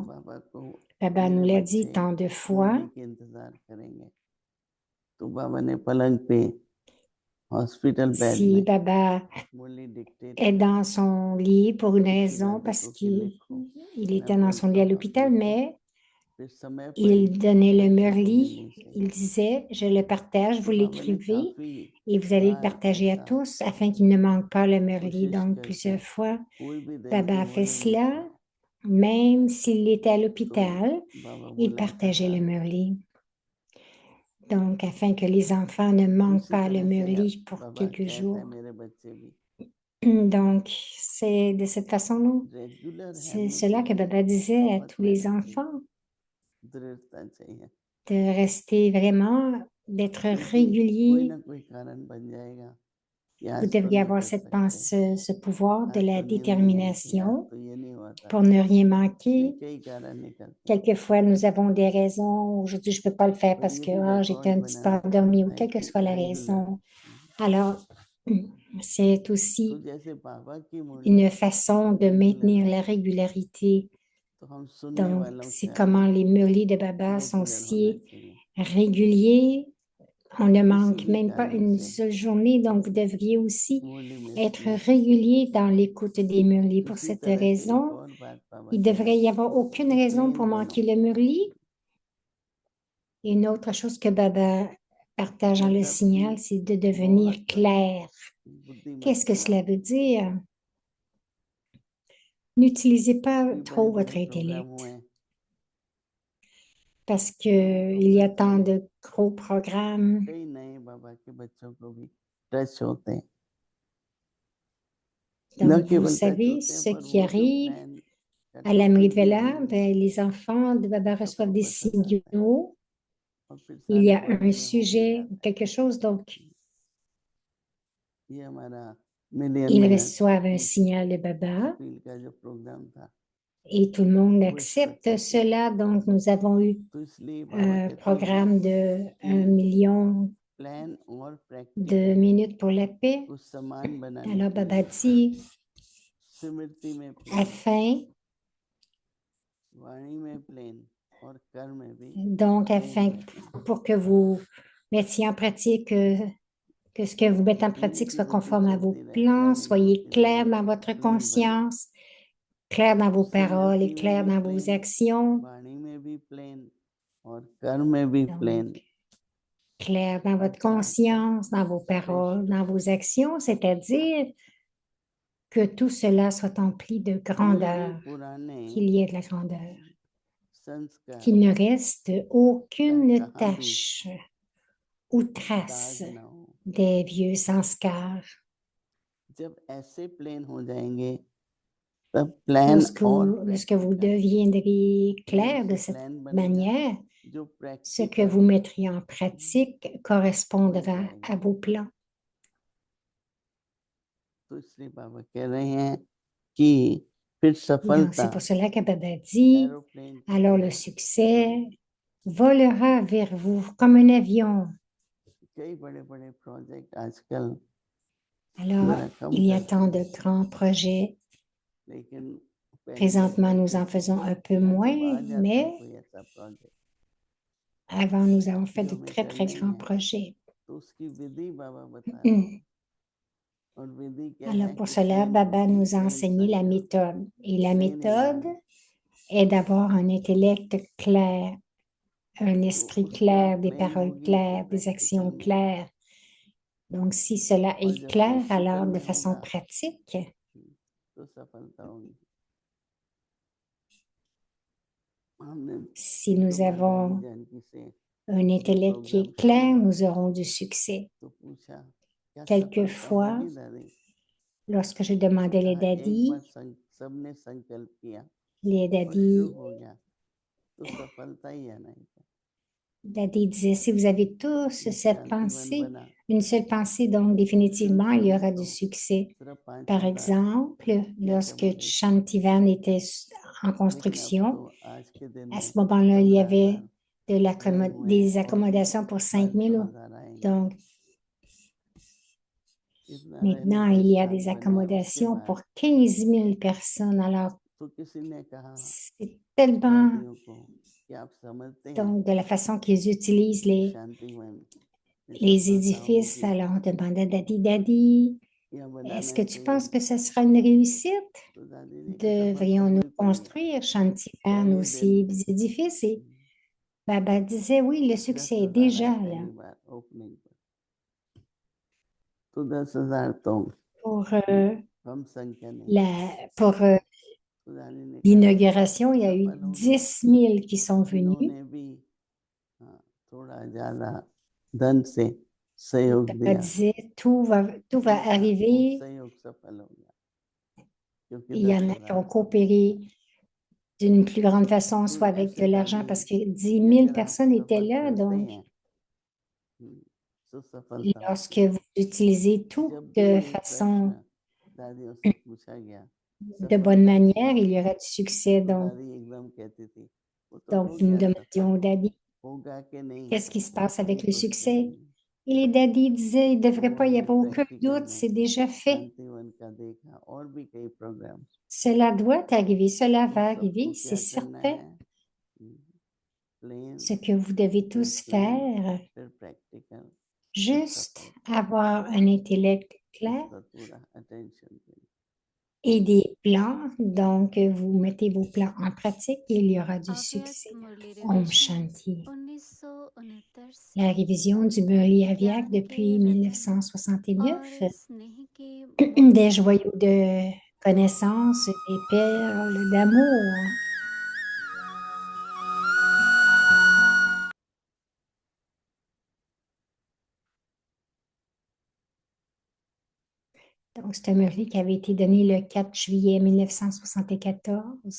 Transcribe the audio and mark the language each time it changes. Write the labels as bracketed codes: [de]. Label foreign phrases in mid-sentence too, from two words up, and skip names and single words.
[fr] Baba nous l'a dit tant de fois. Si Baba est dans son lit pour une raison, parce qu'il était dans son lit à l'hôpital, mais [hi] फिर समय पे [fr] il donnait le [hi] बच्चों को Murli, मिलनी चाहिए। [fr] il disait, je le partage, vous [hi] तो बाबा ने [fr] l'écrivez [hi] काफी [fr] et vous allez le [hi] बार [fr] partager à [hi] ऐसा [fr] tous afin qu'il ne manque pas le Murli. [hi] कोशिश [fr] Donc, [hi] करके [fr] plusieurs fois, [hi] कोई भी दिन [fr] Baba [hi] की [fr] a fait [hi] मुरली मिस [fr] cela, [hi] हो [fr] même s'il était à [hi] तो [fr] l'hôpital, [hi] बाबा [fr] il [hi] बुलाता [fr] partageait [hi] था। [fr] le Murli. Donc, afin que les enfants ne manquent [hi] उसी [fr] pas le [hi] तरह से [fr] Murli pour [hi] बाबा [fr] quelques [hi] कहते हैं [fr] jours. [hi] मेरे बच्चे भी [fr] Donc, c'est de cette façon, [hi] रेगुलर [fr] c'est [hi] रहने [fr] cela [hi] के [fr] que [hi] लिए [fr] Baba disait à [hi] बहुत [fr] tous les [hi] मेहनत चाहिए, [fr] enfants, [hi] दृढ़ता चाहिए, [fr] de rester vraiment, d'être [hi] क्योंकि कोई [fr] réguliers. [hi] ना कोई कारण बन जाएगा कि [fr] Vous [hi] आज तो [fr] devriez [hi] नहीं [fr] avoir [hi] कर [fr] cette [hi] सकते, [fr] pensée, ce pouvoir de [hi] आज [fr] la [hi] तो नींद नहीं आई थी, आज [fr] détermination [hi] तो ये नहीं हुआ था, [fr] pour ne rien [hi] नहीं [fr] manquer. [hi] कई कारण निकलते हैं। [fr] Quelquefois, nous avons des raisons. Aujourd'hui, je ne peux pas le faire [hi] तो [fr] parce [hi] ये [fr] que [hi] भी [fr] j'étais [hi] रिकॉर्ड [fr] un petit peu [hi] बनाना [fr] endormie ou [hi] है [fr] quelle que [hi] कि [fr] soit la [hi] रेगुलर, [fr] raison. Alors, c'est [hi] तो [fr] aussi [hi] जैसे बाबा की मुरली [fr] une façon de [hi] रेगुलर [fr] maintenir [hi] है, [fr] la régularité. [hi] तो हम सुनने [fr] Donc, [hi] वालों [fr] c'est [hi] का [fr] comment [hi] भी [fr] les murlis de Baba sont [hi] रेगुलर होना [fr] si [hi] चाहिए। [fr] réguliers. On ne [hi] इसी [fr] manque [hi] ही [fr] même pas [hi] कारण [fr] une [hi] से [fr] seule journée, donc vous devriez aussi [hi] मुरली मिस [fr] être [hi] नहीं होती। [fr] régulier dans l'écoute des murlis. Pour [hi] उसी [fr] cette [hi] तरह से एक [fr] raison, [hi] और बात बाबा [fr] il ne [hi] कह रहे [fr] devrait y [hi] हैं [fr] avoir aucune [hi] कि [fr] raison pour [hi] प्लेन [fr] manquer [hi] बनो, [fr] le murli. Et une autre chose que Baba partage dans le [hi] मतलब कि [fr] signal, c'est de devenir [hi] बहुत [fr] clair. [hi] बुद्धिमत [fr] Qu'est-ce que [hi] बनो, [fr] cela veut dire? N'utilisez pas [hi] कि बड़े [fr] trop [hi] बड़े [fr] votre [hi] प्रोग्राम [fr] intellect [hi] हुए [fr] parce [hi] तो [fr] qu'il y a [hi] घर [fr] tant [hi] चले, [fr] de gros programmes. [hi] कई नए बाबा के बच्चों को भी टच होते हैं, न [fr] Donc, vous [hi] केवल टच [fr] savez, [hi] होते हैं [fr] ce [hi] पर [fr] qui [hi] वो जो [fr] arrive [hi] प्लान [fr] à la [hi] टॉपिक भी [fr] Vela, [hi] देंगे [fr] ben, les enfants de Baba [hi] सबको [fr] reçoivent des [hi] पसंद आता है [fr] signaux. [hi] और फिर [fr] Il y [hi] सारे [fr] a [hi] बॉडी [fr] un [hi] में हो भी [fr] sujet ou [hi] जाता है। [fr] quelque chose, donc [hi] ये हमारा मिलियन [fr] ils [hi] मिनट [fr] reçoivent un signal de Baba [hi] अपील का जो प्रोग्राम था [fr] et tout le monde [hi] वो इस पर [fr] accepte [hi] टच हुआ, [fr] cela. Donc, nous avons eu [hi] तो इसलिए बाबा [fr] un [hi] कहते हैं [fr] programme de [hi] कि [fr] 1 million [hi] प्लान और [fr] de [hi] प्रैक्टिकल [fr] minutes pour la paix. [hi] को समान बनाने [fr] Alors, [hi] के [fr] Baba [hi] लिए [fr] dit, [hi] स्मृति में प्लेन, [fr] afin, [hi] वाणी में प्लेन और कर्म में भी [fr] donc, [hi] प्लेन [fr] afin, [hi] होना चाहिए। [fr] pour que vous mettiez en pratique, que ce que vous mettez en [hi] यानी [fr] pratique [hi] कि [fr] soit [hi] बुद्धि [fr] conforme à vos [hi] चलती रहे, [fr] plans, [hi] प्लानिंग [fr] soyez [hi] होती [fr] clair [hi] रहे, [fr] dans votre [hi] प्लेन बने, [fr] conscience, clair dans vos paroles et [hi] स्मृति में [fr] clair [hi] भी [fr] dans vos [hi] प्लेन, [fr] actions. [hi] वाणी में भी प्लेन और कर्म में भी प्लेन। [fr] Donc, clair dans votre [hi] अच्छा अच्छा [fr] conscience, dans vos paroles, [hi] श्रेष्ठ [fr] dans vos actions, c'est-à-dire que tout cela soit empli de [hi] कोई भी [fr] grandeur, [hi] पुराने [fr] qu'il y ait de la grandeur, [hi] संस्कार [fr] qu'il ne reste [hi] का [fr] aucune [hi] कहाँ भी [fr] tache ou [hi] दाग [fr] trace [hi] ना हो। [fr] des vieux sanskars. [hi] जब ऐसे प्लेन हो जाएंगे तब प्लान [fr] Lorsque [hi] और [fr] lorsque vous [hi] प्रैक्टिकल [fr] deviendriez [hi] वो [fr] clair de [hi] से [fr] cette [hi] प्लान बनेगा [fr] manière, [hi] जो [fr] ce que vous [hi] प्रैक्टिकल [fr] mettriez en pratique [hi] हो [fr] correspondra [hi] जाएगा। [fr] à vos plans. [hi] तो इसलिए बाबा कह रहे हैं कि फिर [fr] Donc, [hi] सफलता [fr] c'est pour cela que Baba dit, [hi] एरोप्लेन की [fr] alors le [hi] तरह [fr] succès [hi] मिलेगी। [fr] volera vers vous comme un avion. [hi] कई बड़े बड़े प्रोजेक्ट आजकल [fr] Alors, [hi] जरा कम [fr] il y a [hi] करते [fr] tant [hi] हैं, [fr] de grands projets. [hi] लेकिन पहले जब [fr] Présentement, nous [hi] करते [fr] en [hi] थे [fr] faisons un peu [hi] या जब [fr] moins, [hi] आ जाता है [fr] mais [hi] कोई ऐसा प्रोजेक्ट [fr] avant, nous avons fait [hi] जो [fr] de [hi] हमें [fr] très, très [hi] करना ही [fr] grands [hi] है [fr] projets. [hi] तो उसकी विधि बाबा बता रहे हैं। और विधि क्या [fr] Alors, [hi] है [fr] pour [hi] कि [fr] cela, [hi] प्लेन [fr] Baba [hi] बुद्धि, [fr] nous a [hi] प्लेन [fr] enseigné la [hi] संकल्प, [fr] méthode. Et la [hi] प्लेन [fr] méthode [hi] इरादे। [fr] est d'avoir un intellect clair, un [hi] तो [fr] esprit [hi] उससे [fr] clair, des [hi] प्लेन [fr] paroles [hi] होगी तो [fr] claires, des [hi] प्रैक्टिकल [fr] actions [hi] में, [fr] claires. Donc, si cela [hi] और [fr] est [hi] जब [fr] clair, [hi] प्रैक्टिकल [fr] alors de [hi] में [fr] façon [hi] होगा [fr] pratique, [hi] तो सफलता होगी। हमने [fr] si [hi] एक [fr] nous [hi] बार दादी [fr] avons [hi] जानकी से [fr] un [hi] ये [fr] intellect qui [hi] प्रोग्राम [fr] est [hi] शुरू [fr] clair, [hi] हुआ [fr] nous aurons du succès. [hi] तो पूछा क्या सफलता [fr] Quelquefois, [hi] होगी दादी? [fr] lorsque je demandais les [hi] कहा एक बार [fr] daddies, [hi] सबने संकल्प किया [fr] les [hi] और शुरू [fr] daddies, [hi] हो गया तो सफलता ही है नहीं तो [fr] daddy disait, si vous avez tous [hi] ये [fr] cette [hi] शांतिवन [fr] pensée, [hi] बना [fr] une seule pensée, donc [hi] शुरू [fr] définitivement, il y [hi] शुरू में [fr] aura [hi] तो [fr] du succès. [hi] सिर्फ [fr] Par [hi] 5 साल [fr] exemple, [hi] की [fr] lorsque [hi] एकोमोडेशन, [fr] Shantivan était en [hi] लेकिन अब तो [fr] construction, [hi] आज के दिन [fr] à [hi] में [fr] ce moment-là, il y avait [hi] 15,000 बने हुए हैं [fr] des [hi] और भी [fr] accommodations pour 5 000. [hi] 500,000 आएंगे। [fr] Donc, [hi] इतना रहने [fr] maintenant, [hi] को [fr] il y a [hi] स्थान [fr] des [hi] बने उसके [fr] accommodations [hi] बाद [fr] pour 15 000 personnes. Alors, [hi] तो किसी ने कहा [fr] c'est tellement, [hi] दादियों को कि आप समझते हैं [fr] donc, de la façon qu'ils utilisent [hi] कि [fr] les [hi] शांतिवन में [fr] les [hi] सफलता [fr] édifices. [hi] होगी [fr] Alors, on demandait Daddy, Daddy, [hi] या [fr] Est-ce [hi] बनाना [fr] que tu penses [hi] चाहिए। [fr] que ce sera une réussite? [hi] तो दादी ने कहा सब सब [fr] Devrions-nous [hi] भी पड़ गया [fr] construire Shantivan [hi] पहले दिन। [fr] aussi édifices? Et Baba disait, oui, le [hi] 10,000 [fr] succès est [hi] आया [fr] déjà là [hi] पहली बार ओपनिंग पर, तो 10,000 तो [fr] pour, [hi] कम संख्या नहीं। [fr] pour [hi] तो दादी ने कहा [fr] l'inauguration. Il y a eu [hi] सफल हो गया। [fr] 10 000 qui sont venus. [hi] जिन्होंने भी थोड़ा ज्यादा धन से सहयोग [fr] Papa [hi] दिया, [fr] disait, tout va [hi] उनका वो [fr] arriver. [hi] सहयोग सफल हो गया, क्योंकि [fr] Il y en a qui [hi] 10,000 [fr] ont [hi] कम [fr] coopéré d'une plus grande façon, [hi] फिर [fr] soit avec [hi] ऐसे [fr] de l'argent, [hi] जानिए [fr] parce que 10 [hi] कि [fr] 000 [hi] अगर आप [fr] personnes étaient [hi] सफल [fr] là. [hi] करते [fr] Donc, [hi] हैं सुसफलता [fr] lorsque [hi] होती है। [fr] vous utilisez tout [hi] जब भी [fr] de [hi] ये [fr] façon [hi] प्रश्न दादियों से पूछा गया [fr] de bonne [hi] सफलता [fr] manière, [hi] की, [fr] il y aura du succès. [hi] तो [fr] Donc, [hi] दादी एकदम कहती थी वो तो हो [fr] nous [hi] गया [fr] demandions [hi] सफल, [fr] au daddy, [hi] होगा कि नहीं [fr] qu'est-ce qui se passe [hi] ये [fr] avec le [hi] कुछ [fr] succès? [hi] नहीं। [fr] Et les daddies disaient, il ne devrait [hi] तो [fr] pas y [hi] हमने [fr] avoir aucun [hi] प्रैक्टिकल [fr] doute, [hi] में [fr] c'est déjà fait. [hi] शांतिवन का देखा और भी कई प्रोग्राम, [fr] Cela doit arriver, cela [hi] तो [fr] va [hi] सबको [fr] arriver, c'est [hi] क्या करना [fr] certain. [hi] है, प्लेन [fr] Ce que vous devez tous faire, [hi] फिर प्रैक्टिकल, [fr] juste avoir un intellect [hi] इस [fr] clair [hi] पर पूरा अटेंशन देना। [fr] et des plans. Donc, vous mettez vos plans en pratique et il y aura du [hi] अव्यक्त [fr] succès. [hi] मुरली Om रिविजन Shanti. 1969 से [fr] La révision du Murli Aviak [hi] ज्ञान के [fr] depuis [hi] रतन [fr] 1969, [hi] और स्नेह के [fr] des [hi] मोती [fr] joyaux de connaissance, des perles d'amour. Donc, c'est un Murli qui avait été donné le 4 juillet 1974.